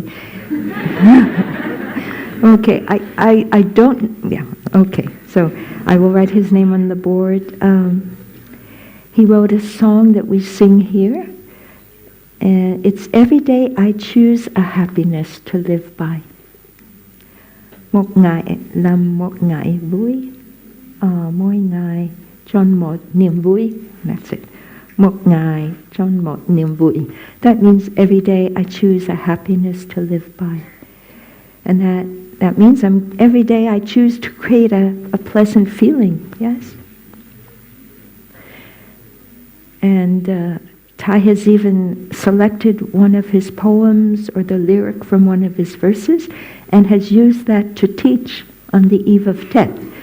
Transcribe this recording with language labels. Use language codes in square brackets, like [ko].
[en] Okay, I don't, yeah, okay. So I will write his name on the board. He wrote a song that we sing here. And it's every day I choose a happiness to live by. [vi] Một ngày làm một ngày vui, mỗi ngày chọn một niềm vui. [en] That's it. [vi] Một ngày chọn một niềm vui. [en] That means every day I choose a happiness to live by. And that means every day I choose to create a pleasant feeling, yes? And Thai has even selected one of his poems or the lyric from one of his verses and has used that to teach on the eve of Tet.